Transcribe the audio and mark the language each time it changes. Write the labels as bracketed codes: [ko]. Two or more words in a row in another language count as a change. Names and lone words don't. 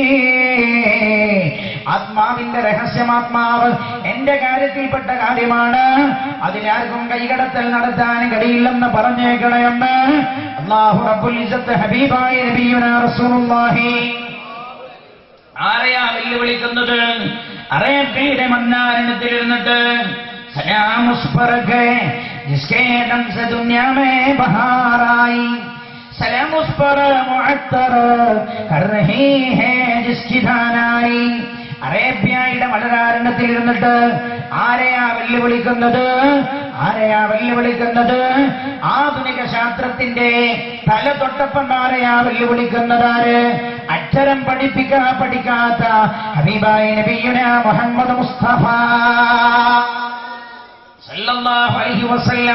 [ml] ആത്മാവിന്റെ രഹസ്യം, ആത്മാവ് എന്റെ കാര്യത്തിൽപ്പെട്ട കാര്യമാണ്, അതിലാർക്കും കൈകടത്തൽ നടത്താൻ കഴിയില്ലെന്ന് പറഞ്ഞേക്കണമെന്ന് [ar] الله رب العزة [ml] ഹബീബായ [ar] نبينا رسول الله. [ml] ആരെയാ വെല്ലുവിളിക്കുന്നത്? അറേബ്യയുടെ മന്നാരണത്തിൽ ഇരുന്നിട്ട് [ur] سلام اس پر ہے جس کے دم سے دنیا میں بہار آئی، سلام اس پر معطر کر رہی ہے جس کی دانائی. [ml] അറേബ്യയുടെ മലരാരണത്തിൽ ഇരുന്നിട്ട് ആരെയാ വെല്ലുവിളിക്കുന്നത്? ആരെയാ വെല്ലുവിളിക്കുന്നത്? ആധുനിക ശാസ്ത്രത്തിന്റെ തല തൊട്ടപ്പം ആരെയാ വെല്ലുവിളിക്കുന്നത്? ആര്? അക്ഷരം പഠിക്കാത്ത ഹബീബായ നബിയുനാ മുഹമ്മദ് മുസ്തഫ [ar] صلى الله عليه وسلم.